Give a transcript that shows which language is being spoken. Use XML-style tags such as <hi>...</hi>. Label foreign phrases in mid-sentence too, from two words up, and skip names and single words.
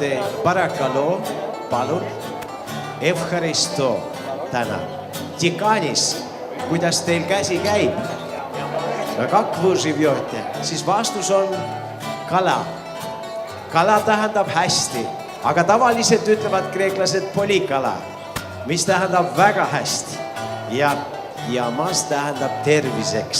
<et>Parakalo, palun. Evharisto, tänan. Tikanis, kuidas teil käsi käib?</et> <ru>Как вы живете?</ru> <et>Siis vastus on kala. Kala tähendab hästi, aga tavaliselt ütlevad kreeklased polikala, mis tähendab väga hästi. Ja mas tähendab terviseks.</et>